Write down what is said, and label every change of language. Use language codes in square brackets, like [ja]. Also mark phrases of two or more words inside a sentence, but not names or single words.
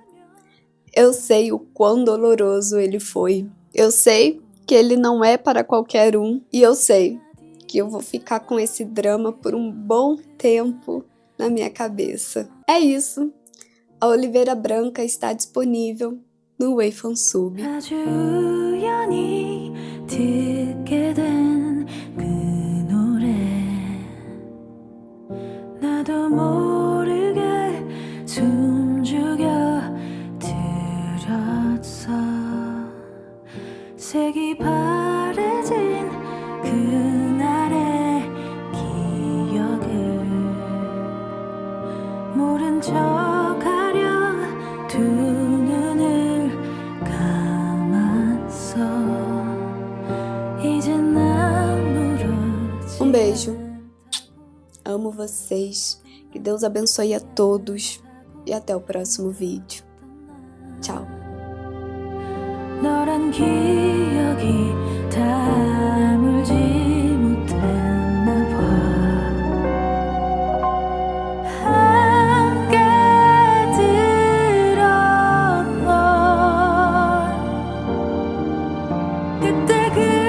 [pt] Eu sei o quão doloroso ele foi. Eu sei que ele não é para qualquer um. E eu sei que eu vou ficar com esse drama por um bom tempo na minha cabeça. É isso. A Oliveira Branca está disponível no 웨이펀 Sub. [ko] 아주 우연히 듣게 된 그 노래 나도 모르게 숨죽여 들었어 색이 바래진 그날의 기억을 모른 척하려 두 눈을 감았어 이젠 아무렇지 [pt] Beijo. Amo vocês. Que Deus abençoe a todos. E até o próximo vídeo. Tchau. [ko] 너란 기억이 다물지 못했나 봐 함께 들었던 그때 그